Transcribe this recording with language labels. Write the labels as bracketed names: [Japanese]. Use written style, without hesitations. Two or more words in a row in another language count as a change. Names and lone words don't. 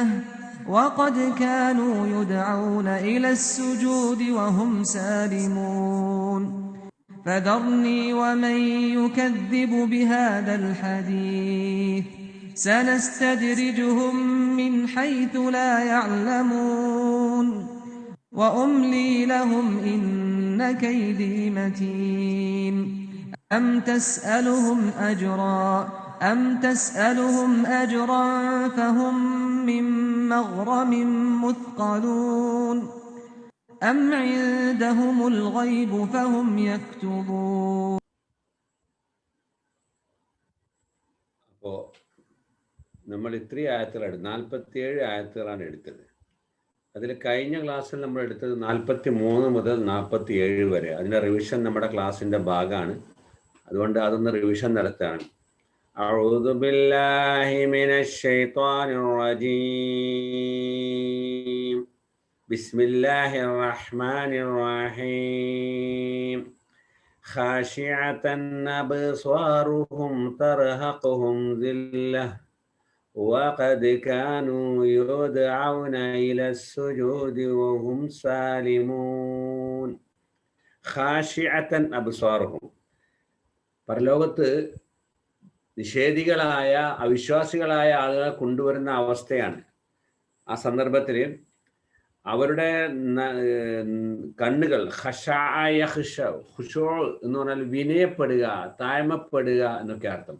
[Arabic] وقد كانوا يدعون إلى السجود وهم سالمون فذرني ومن يكذب بهذا الحديث سنستدرجهم من حيث لا يعلمون وأملي لهم إن كيدي متين أم تسألهم أجرا فهم من مغرم مثقلون أم عندهم الغيب فهم يكتبون. [Malayalam] അപ്പോൾ നമ്മൾ ഇത്രയും ആയത്തുകളാണ് 47 ആയത്തുകളാണ് എടുത്തത്. അതിൽ കഴിഞ്ഞ ക്ലാസ്സിൽ നമ്മൾ എടുത്തത് 43 മുതൽ 47 വരെ. അതിൻ്റെ റിവിഷൻ നമ്മുടെ ക്ലാസ്സിൻ്റെ ഭാഗമാണ്. അതുകൊണ്ട് അതൊന്ന് റിവിഷൻ നടത്തുകയാണ്. [Arabic] أعوذ بالله من الشيطان الرجيم. بسم الله الرحمن الرحيم. خاشعة أبصارهم ترهقهم ذلة وقد كانوا يدعون إلى السجود وهم سالمون خاشعة أبصارهم. [Malayalam] പരലോകത്ത് നിഷേധികളായ അവിശ്വാസികളായ ആളുകളെ കൊണ്ടുവരുന്ന അവസ്ഥയാണ്. ആ സന്ദർഭത്തിൽ അവരുടെ കണ്ണുകൾ ഖുശൂ എന്ന് പറഞ്ഞാൽ വിനയപ്പെടുക, താഴ്മപ്പെടുക എന്നൊക്കെ അർത്ഥം.